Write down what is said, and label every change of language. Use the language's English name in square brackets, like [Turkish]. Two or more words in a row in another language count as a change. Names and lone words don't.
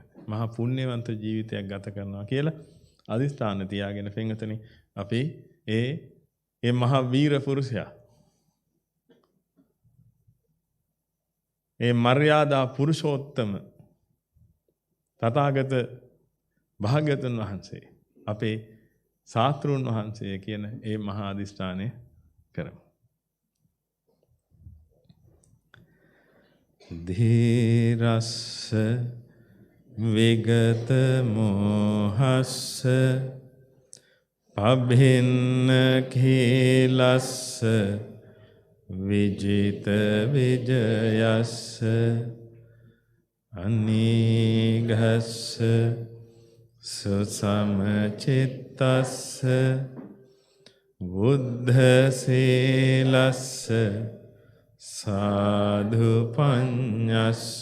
[Sinhala] මහා පුණ්‍යවන්ත ජීවිතයක් ගත කරනවා කියලා අදිස්ථාන තියාගෙන පින්වතුනි අපි ඒ මහා වීර පුරුෂයා ඒ මර්යාදා පුරුෂෝත්තම තථාගත භාග්‍යවතුන් වහන්සේ අපේ ශාස්ත්‍රූන් වහන්සේ කියන ඒ මහා අදිස්ථානය කරමු. [Pali] ධීරස්ස විගත මොහස්ස පබින්න කීලස්ස විජිත විජයස්ස අනීඝස්ස සුසමචිත්තස්ස බුද්ධ සීලස්ස සාධු පඤ්ඤස්ස